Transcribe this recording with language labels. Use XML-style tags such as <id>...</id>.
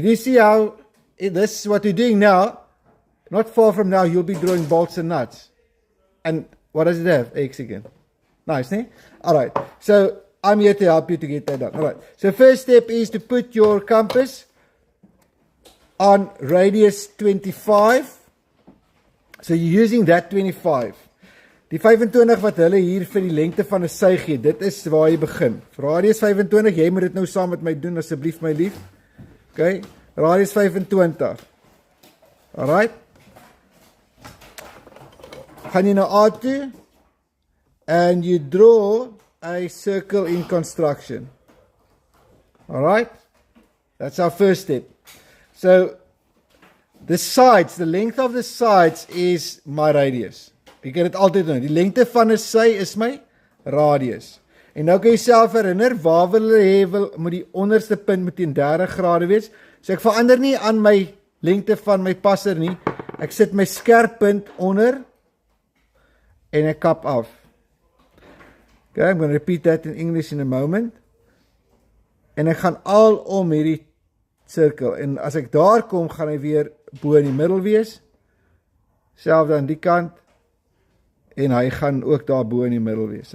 <en>Do you see how this is what we're doing now? Not far from now, you'll be drawing bolts and nuts. And what does it have? A hexagon. Nice, ne? All right. So I'm here to help you to get that done. All right. So first step is to put your compass on radius 25. So you're using that 25.</en> <af>Die 25 wat hulle hier vir die lengte van 'n sy gee, dit is waar jy begin. Radius 25, jy moet dit nou saam met my doen asseblief my lief.</af> <en>Okay? Radius 25. Alright?</en> <af>Gaan jy na A toe</af> <en>and you draw a circle in construction. Alright? That's our first step. So the sides, the length of the sides is my radius.</en> <af>Jy kan dit altyd doen. Die lengte van 'n sy is my radius. En nou kan jy self herinner, waar wil jy hê moet die onderste punt moet teen 30 grade wees? So ek verander nie aan my lengte van my passer nie. Ek sit my skerp punt onder en ek kap af.</af> <en>Okay, I'm going to repeat that in English in a moment.</en> <af>En ek gaan al om hierdie sirkel. En as ek daar kom, gaan hy weer bo in die middel wees. Selfs aan die kant. En hy gaan ook daar bo in die middel wees.</af>